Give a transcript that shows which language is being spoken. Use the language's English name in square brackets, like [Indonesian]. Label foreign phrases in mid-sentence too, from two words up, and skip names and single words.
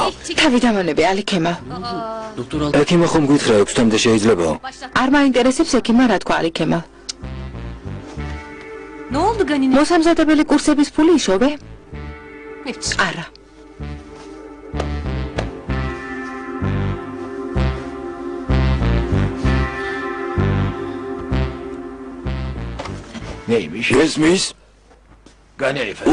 [Georgian] თავი დამონები, ალიქემა. ექიმა ხომ გითხრა 6-მდე შეიძლებაო? არ მაინტერესებს ექიმა რა თქვა ალიქემა. [Turkish] Ne oldu Ganine? [Georgian] მოსამზადებელი კურსების ფული იშოვე? არა. [Turkish] Neymiş? [Georgian] გესმის? [Turkish] Gani efendi.